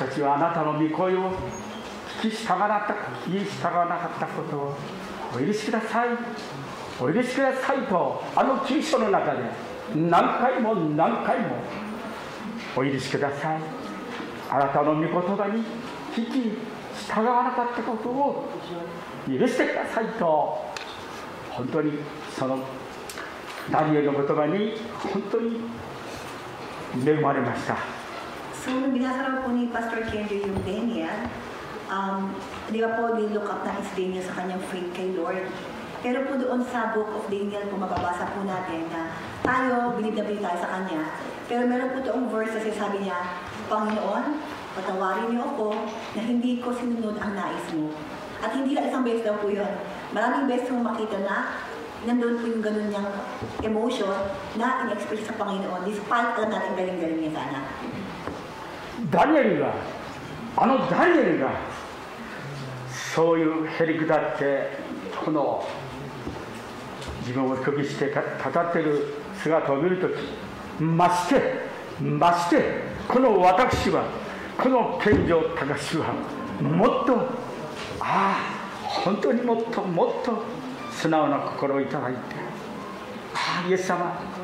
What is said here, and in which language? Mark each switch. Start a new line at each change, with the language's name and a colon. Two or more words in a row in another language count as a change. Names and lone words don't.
Japanese: たちはあなたの御声を聞き従わなかったことをお許しください、お許しくださいと、9章の中で何回も何回もお許しください、あなたの御言葉に聞き従わなかったことを許してくださいと、本当にそのダニエルの言葉に本当に恵まれました。
Filipino: So, binasa raw po ni Pastor Kenjo yung Daniel. Di ba po, nilook up na is Daniel sa kanyang faith kay Lord. Pero po doon sa
English: book of Daniel,
Filipino: kung mababasa po natin na tayo, bilib na bilib tayo sa kanya. Pero meron po doong verse kasi sabi niya, Panginoon, patawarin niyo ako na hindi ko sinunod ang nais mo. At hindi lang isang beses daw po yun. Maraming beses mong makita na nandun po yung ganun niyang emotion na in-express sa Panginoon despite alam natin galing-galing niya sana.
Japanese: ダニエルがそういうへりくだってこの自分を拒否して語っている姿を見るとき、ましてこの私は、この健丈隆はもっと本当にもっともっと素直な心をいただいて、イエス様